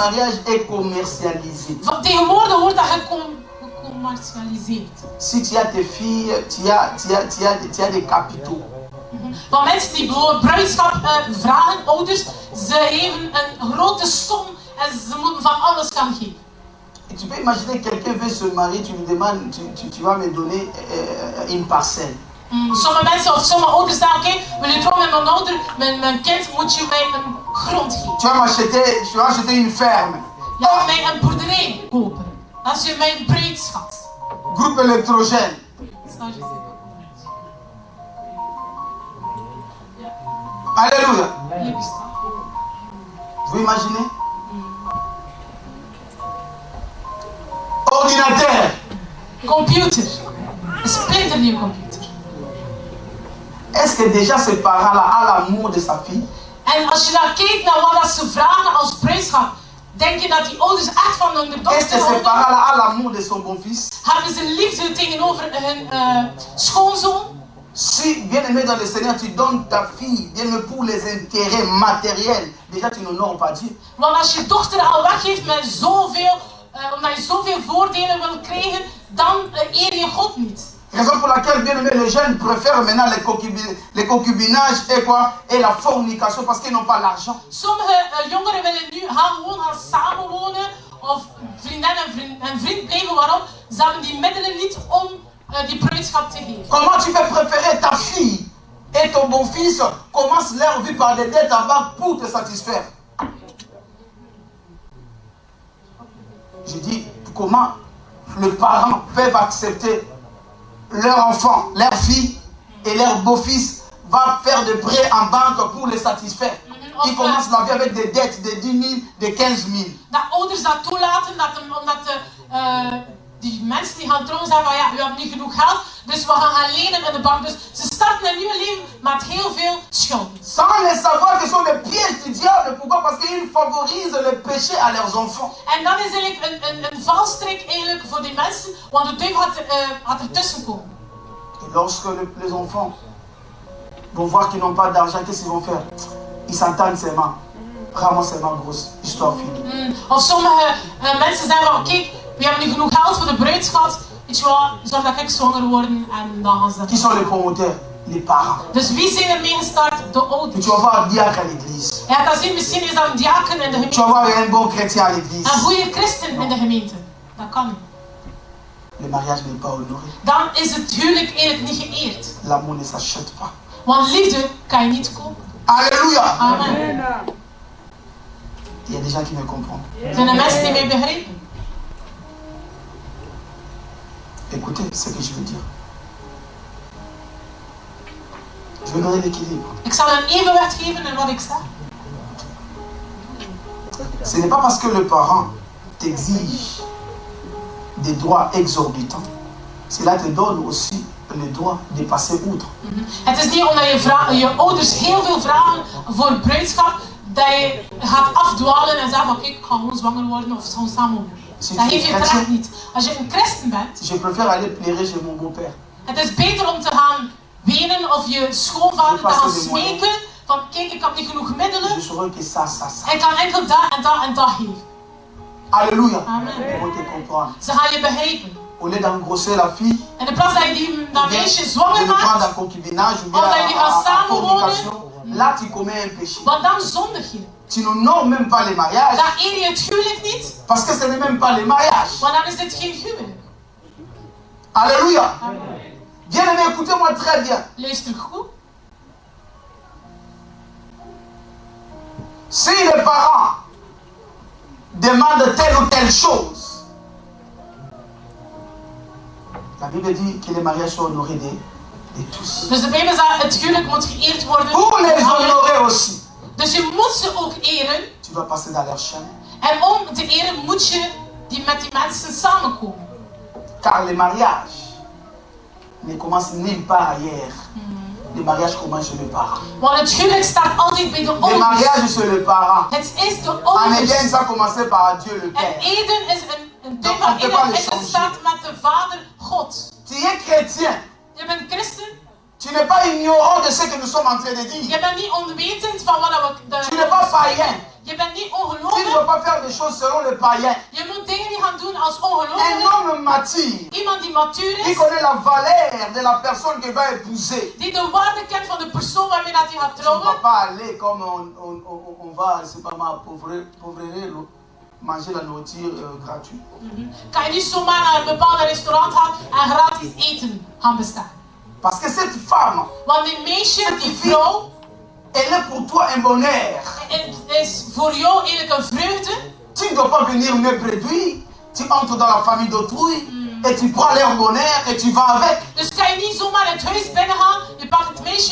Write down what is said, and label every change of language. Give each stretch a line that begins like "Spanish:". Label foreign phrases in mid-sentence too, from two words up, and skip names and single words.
French: le mariage est commercialisé.
Dutch: Tegenwoordig wordt dat gecommercialiseerd.
French: Si tu as tes filles, tu as des capitaux.
Dutch: Van mensen die bijvoorbeeld bruidschap vragen, ouders, ze geven een grote som en ze moeten van alles gaan geven.
French: Et tu peux imaginer quelqu'un veut se marier, tu lui demandes, tu vas me donner une parcelle.
Dutch: Sommige mensen of sommige ouders zeggen, oké, wil je trouwen met mijn ouder, mijn kind, moet je mij een grond geven.
French: Tu vas acheter une ferme.
Dutch: Je gaat mij een boerderij kopen. Dat is mijn bruidschat.
French: Groupe électrogène. Alléluia. Vous imaginez? Ordinateur.
Dutch: Computer. Een splinter een nieuwe computer.
French: Est-ce que déjà ce parent-là a l'amour de sa fille?
Dutch: En als je dan kijkt naar wat dat ze vragen als bruidschap, denk je dat die ouders echt van hun
French: Est-ce
Dutch: dochter
French: que ce
Dutch: houden?
French: parent-là a l'amour de son beau-fils?
Dutch: Hebben ze liefde tegenover hun schoonzoon?
French: Si, bien-aimé dans le Seigneur, tu donnes ta fille, bien-aimé, pour les intérêts matériels, déjà tu n'honores pas Dieu.
Dutch: Want als je dochter al weggeeft met zoveel, omdat je zoveel voordelen wil krijgen, dan eer je God niet.
French: Raison pour laquelle, bien-aimé, les jeunes préfèrent maintenant les concubinages et quoi? Et la fornication parce qu'ils n'ont pas l'argent.
Dutch: Sommige jongeren willen nu gewoon gaan samenwonen of vriendin en vriend blijven. Waarom? Ze hebben die middelen niet om die bruidschap te geven.
French: Comment tu peux préférer ta fille et ton beau-fils commencent leur vie par des dettes en banque pour te satisfaire? Je dis, comment les parents peuvent accepter leur enfant, leur fille et leur beau-fils va faire des prêts en banque pour les satisfaire? Ils commencent la vie avec des dettes de 10 000, de 15 000.
Dutch: Dat ouders dat toelaten, omdat die mensen die gaan trouwen zeggen van ja, u hebt niet genoeg geld, dus we gaan lenen in de bank. Dus ze starten een nieuw leven met heel veel schulden.
French: Sans les savoir que ce sont des pièges du diable. Pourquoi? Parce qu'ils favorisent le péché à leurs enfants.
Dutch: En dat is eigenlijk een valstrik eigenlijk voor die mensen, want de duivel gaat ertussen komen.
French: Et lorsque les enfants vont voir qu'ils n'ont pas d'argent, qu'est-ce qu'ils vont faire? Ils s'entendent seulement. Vraiment seulement grosse. Histoire finie.
Dutch: Of sommige mensen zeggen van kijk, we hebben nu genoeg geld voor de bruidschat. Weet je wat, zorg dat ik zwanger word en dan gaan ze dat.
French: Qui sont les promoteurs? Les parents.
Dutch: Dus wie zijn er mee gestart? De
French: Et
Dutch: ouders.
French: tu vas voir un diacre à l'église.
Dutch: Je gaat dat zien, misschien is dat een diaken in de
French: Tu vas
Dutch: gemeente.
French: voir un bon chrétien à l'église.
Dutch: Een goede christen in de gemeente. Dat kan niet.
French: Le mariage n'est pas honoré.
Dutch: Dan is het huwelijk eigenlijk niet geëerd.
French: L'amour ne s'achète pas.
Dutch: Want liefde kan je niet kopen.
French: Alléluia. Amen. Il y a des gens qui me comprennent.
Dutch: Zijn er mensen die mij begrijpen?
French: Écoutez ce que je veux dire. Je veux donner l'équilibre.
Dutch: Ik zal een evenwicht geven in wat ik zeg.
French: Ce n'est pas parce que le parent t'exige des droits exorbitants. Cela te donne aussi le droit de passer outre.
Dutch: Het is niet omdat je ouders heel veel vragen voor bruidschap, dat je gaat afdwalen en zegt van kijk, ik ga gewoon zwanger worden of gewoon samen. Dat heeft je recht niet. Als je een christen bent,
French: Je préfère aller pleurer chez mon beau-père.
Dutch: het is beter om te gaan wenen of je schoonvader te gaan smeken van kijk, ik heb niet genoeg middelen.
French: Je saurais que ça.
Dutch: Ik kan enkel dat en dat en dat geven.
French: Alléluia. Amen. Ils vont te comprendre.
Dutch: Ze gaan je begrijpen.
French: Au lieu d'engrosser la fille,
Dutch: In de plaats dat je dat meisje
French: de
Dutch: zwanger
French: le prendre
Dutch: maakt,
French: en concubinage ou bien
Dutch: Omdat jullie gaan
French: en
Dutch: samenwonen.
French: fornication, là tu commets un péché.
Dutch: want dan zondig je.
French: Tu n'honores même pas les mariages,
Dutch: Dan eer je het huwelijk niet,
French: parce que ce n'est même pas les mariages.
Dutch: want dan is dit geen huwelijk.
French: Alléluia. Bien-aimé, écoutez-moi très bien.
Dutch: Luister goed.
French: Si les parents demandent telle ou telle chose, la Bible dit que les mariages sont honorés de tous.
Dutch: Dus de Bijbel zegt, het huwelijk moet geëerd worden.
French: Pour les honorer aussi,
Dutch: Dus je moet ze ook eren.
French: tu dois passer dans leur chaîne.
Dutch: En om te eren moet je met die mensen samenkomen.
French: Car les mariages ne commencent nulle part ailleurs. Les mariages commencent chez les parents.
Dutch: Want het huwelijk staat altijd bij de
French: Les
Dutch: ouders.
French: mariages chez les parents.
Dutch: Het is de
French: En
Dutch: ouders.
French: Éden, ça a commencé par Dieu le
Dutch: En
French: Père.
Dutch: Eden is een deel Dat van kan je pas Eden is
French: changer.
Dutch: gestart met de Vader God.
French: Tu es chrétien.
Dutch: Je bent christen.
French: Tu n'es pas ignorant de ce que nous sommes en train de dire.
Dutch: Je bent niet onwetend van wat we...
French: Tu n'es pas païen.
Dutch: Je bent niet
French: Tu ne
Dutch: ongelovig.
French: dois pas faire des choses selon les païens.
Dutch: Je moet dingen niet gaan doen als
French: Un
Dutch: ongelovig.
French: homme mature,
Dutch: Iemand die matuur
French: qui
Dutch: is.
French: connaît la valeur de la personne qu'il va épouser.
Dutch: Die de waarde kent van de persoon waarmee dat hij gaat
French: Tu ne vas
Dutch: trouwen.
French: pas aller comme on va, c'est pas mal, pauvrer, manger la nourriture gratuite.
Dutch: Kan je niet zomaar naar een bepaald restaurant gaan en gratis eten gaan bestellen.
French: Parce que cette femme,
Dutch: Want die meisje, die vrouw,
French: elle est pour toi un bonheur.
Dutch: is voor jou eigenlijk een vreugde.
French: Tu ne dois pas venir me préduire. Tu entres dans la famille d'autrui et tu prends leur bonheur et tu vas avec.
Dutch: Dus kan je niet zomaar het huis binnengaan, je pakt het meisje je